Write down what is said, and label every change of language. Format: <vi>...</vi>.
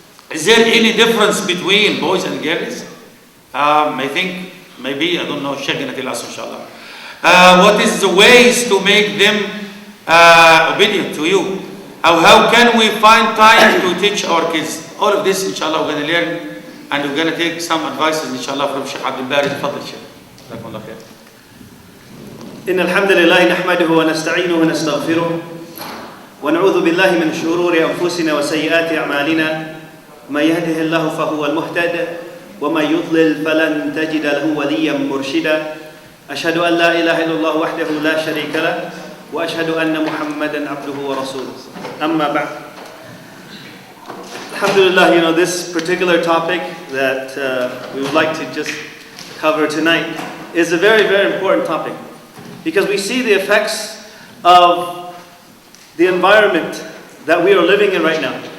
<en>Is there any difference between boys and girls? I think maybe, I don't know, Sheikh gonna tell us, inshallah. What is the ways to make them obedient to you? How can we find time to teach our kids? All of this, inshallah, we're going to learn, and we're going to take some advices, inshallah, from Sheikh Abdel Tafadhal, Sheikh.</en> <ar>Jazakumullah khair. إن الحمد لله نحمده ونستعينه ونستغفره ونعوذ بالله من شرور أنفسنا وسيئات أعمالنا من يهده الله فهو المهتد ومن يضلل فلن تجد له وليا مرشدا أشهد أن لا إله إلا الله وحده لا شريك له وأشهد أن محمدا عبده ورسوله أما بعد.</ar> <en>Alhamdulillah, this particular topic that we would like to just cover tonight is a very, very important topic. Because we see the effects of the environment that we are living in right now.</en>